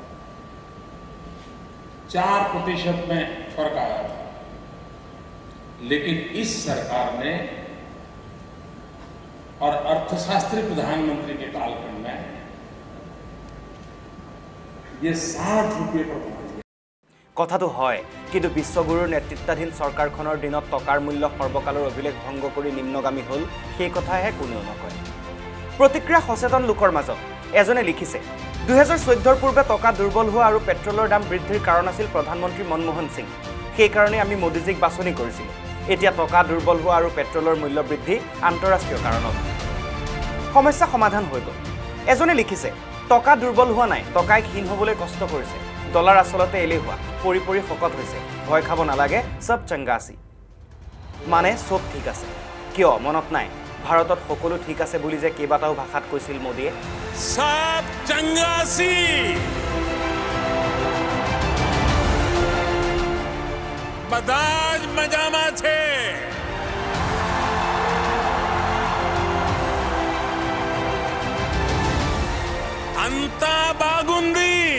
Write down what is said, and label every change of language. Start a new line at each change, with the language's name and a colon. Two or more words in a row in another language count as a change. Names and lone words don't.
Hindi: 4% में फर्क आया था। लेकिन इस सरकार ने और अर्थशास्त्री प्रधानमंत्री के कालखंड में ये 60 रुपये पर पहुंच गया।
Assamese: কথাটো হয়, কিন্তু বিশ্বগুৰুৰ নেতৃত্বাধীন চৰকাৰখনৰ দিনত টকাৰ মূল্য সৰ্বকালৰ অভিলেখ ভংগ কৰি নিম্নগামী হ'ল, সেই কথাহে কোনেও নকয়। প্ৰতিক্ৰিয়া সচেতন লোকৰ মাজত এজনে লিখিছে, 2014 পূৰ্বে টকা দুৰ্বল হোৱা আৰু পেট্ৰলৰ দাম বৃদ্ধিৰ কাৰণ আছিল প্ৰধানমন্ত্ৰী মনমোহন সিং। সেইকাৰণে আমি মোদীজীক বাছনি কৰিছিলোঁ। এতিয়া টকা দুৰ্বল হোৱা আৰু পেট্ৰলৰ মূল্য বৃদ্ধি আন্তঃৰাষ্ট্ৰীয় কাৰণত। সমস্যা সমাধান হৈ গ'ল। এজনে লিখিছে, টকা দুৰ্বল হোৱা নাই, টকাই ক্ষীণ হ'বলৈ কষ্ট কৰিছে। ডলাৰ আচলতে এলেহুৱা, পৰি পৰি শকত হৈছে। ভয় খাব নালাগে, চব চংগা আছে। মানে চব ঠিক আছে। কিয় মনত নাই ভাৰতত সকলো ঠিক আছে বুলি যে কেইবাটাও ভাষাত কৈছিল মোদীয়ে? सब चंगासी बदाज मजामा छे।
Telugu: అంతా బాగుంది